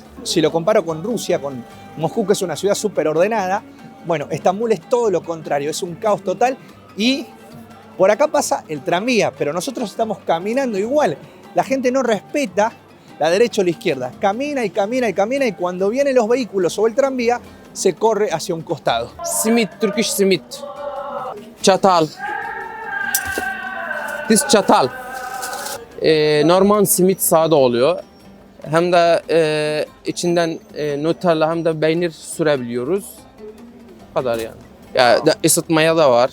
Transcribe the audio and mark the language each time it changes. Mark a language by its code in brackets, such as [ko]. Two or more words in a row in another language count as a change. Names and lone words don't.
[es] Si lo comparo con Rusia, con Moscú, que es una ciudad súper ordenada, bueno, Estambul es todo lo contrario, es un caos total y por acá pasa el tranvía, pero nosotros estamos caminando igual. La gente no respeta la derecha o la izquierda, camina y camina y camina y cuando vienen los vehículos o el tranvía, se corre hacia un costado. [en] Simit, Turkish simit. Çatal. This çatal. [tr] Normal simit sade oluyor. Hem de içinden Nutella hem de peynir sürebiliyoruz. Bu kadar yani. Ya ısıtmaya da var.